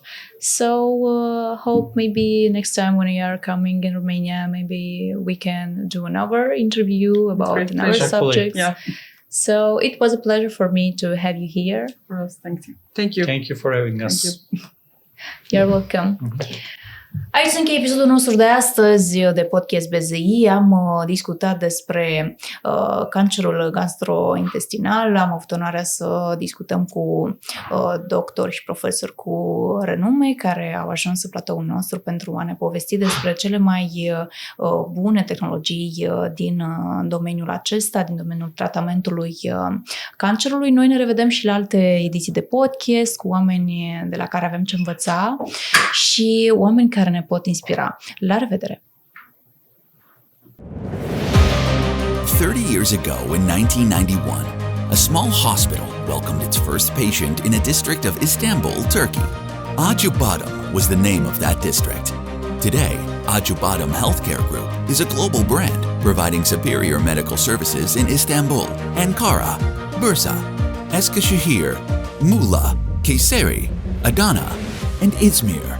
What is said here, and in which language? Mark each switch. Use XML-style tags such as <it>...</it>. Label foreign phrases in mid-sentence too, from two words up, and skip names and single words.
<en>So hope maybe next time when you are coming in Romania, maybe we can do another interview about another subject. Yeah. So it was a pleasure for me to have you here. Thank you. Thank you. Thank you for having us. You're welcome.</en> <ro>Aici se încheie episodul nostru de astăzi de podcast BZI. Am discutat despre cancerul gastrointestinal. Am avut onoarea să discutăm cu doctori și profesori cu renume care au ajuns pe platoul nostru pentru a ne povesti despre cele mai bune tehnologii din domeniul acesta, din domeniul tratamentului cancerului. Noi ne revedem și la alte ediții de podcast cu oameni de la care avem ce învăța și oameni care ne pot inspira. La revedere!</ro> <en>30 years ago in 1991, a small hospital welcomed its first patient in a district of Istanbul, Turkey. Acibadem was the name of that district. Today, Acibadem Healthcare Group is a global brand providing superior medical services in Istanbul, Ankara, Bursa, Eskişehir, Muğla, Kayseri, Adana, and Izmir.</en>